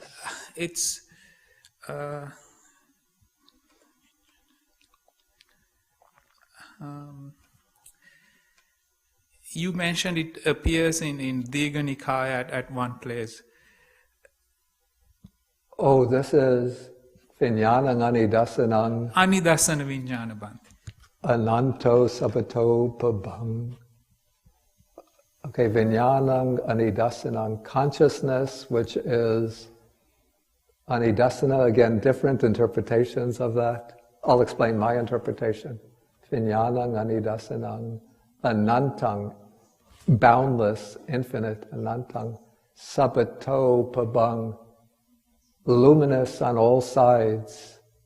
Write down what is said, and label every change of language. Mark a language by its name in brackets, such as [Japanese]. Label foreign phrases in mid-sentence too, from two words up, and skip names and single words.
[English] It's you mentioned it appears in Majjhima Nikāya at one place. Oh, this is [Pali] Vijñānaṃ Anidasanam. Anidasana Vijñāna, Bhante. Ananto Sabato Pabhang. Okay, Vijñānaṃ Anidasanam, [English] consciousness, which is Anidasana, again, different interpretations of that. I'll explain my interpretation. [Pali] Vijñānaṃ Anidasanam, Anantang, [English] boundless, infinite, [Pali] Anantang, Sabato Pabhang, [English] luminous on all sides.